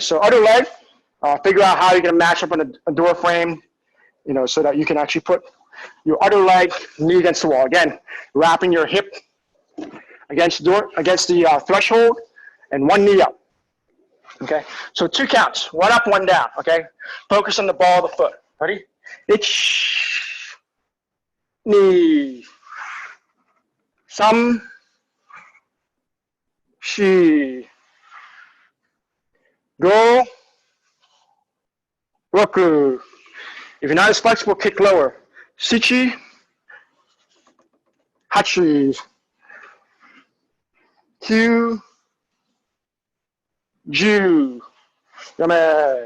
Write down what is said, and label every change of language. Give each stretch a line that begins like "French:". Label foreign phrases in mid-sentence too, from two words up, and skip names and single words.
English: So other leg, figure out how you're going to match up on a door frame, you know, so that you can actually put your other leg knee against the wall. Again, wrapping your hip against the door, against the threshold, and 1 knee up. Okay, so 2 counts, 1 up, 1 down. Okay, focus on the ball of the foot. Ready? Ich,
Japanese: に、さん、し, ご、ろく.
English: If you're not as flexible, kick lower.
Japanese: しち、はち, きゅう、じゅう、やめ.